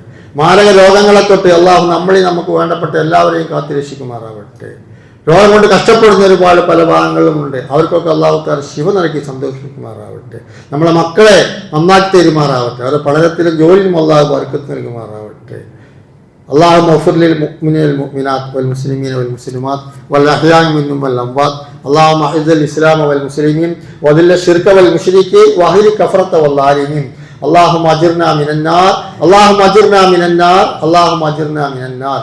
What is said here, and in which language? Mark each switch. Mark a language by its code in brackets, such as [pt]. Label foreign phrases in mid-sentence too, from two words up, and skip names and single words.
[ml] മാരക രോഗങ്ങളെ തൊട്ട് അള്ളാഹു നമ്മളെ നമുക്ക് വേണ്ടപ്പെട്ട എല്ലാവരെയും കാത്തുരക്ഷിക്കുമാറാവട്ടെ. രോഗം കൊണ്ട് കഷ്ടപ്പെടുന്ന ഒരുപാട് പല ഭാഗങ്ങളിലുമുണ്ട്. അവർക്കൊക്കെ [ar] الله تعالى [ml] ശിഫ നൽകി സന്തോഷിക്കുമാറാവട്ടെ. നമ്മളെ മക്കളെ നന്നാക്കി തരുമാറാവട്ടെ. അവരുടെ പഠനത്തിലും ജോലിയിലും അള്ളാഹു ബർക്കത്ത് നൽകുമാറാവട്ടെ. [ar] اللهم اغفر للمؤمنين والمؤمنات والمسلمين والمسلمات والأحياء منهم والأموات. اللهم أعز الإسلام والمسلمين وذل الشرك والمشركين وأهل الكفرة والظالمين. اللهم أجرنا من النار، اللهم أجرنا من النار، اللهم أجرنا من النار.